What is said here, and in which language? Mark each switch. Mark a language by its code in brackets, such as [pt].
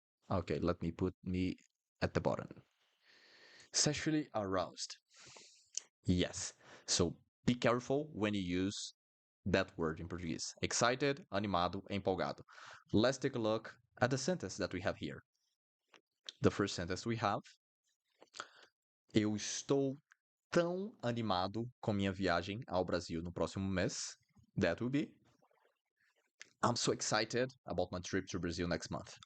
[en] Okay, let me put me at the bottom. Sexually aroused. Yes. So be careful when you use that word in Portuguese. Excited, animado, empolgado. Let's take a look at the sentence that we have here. The first sentence we have: [pt] Eu estou tão animado com minha viagem ao Brasil no próximo mês. [en] That would be: I'm so excited about my trip to Brazil next month.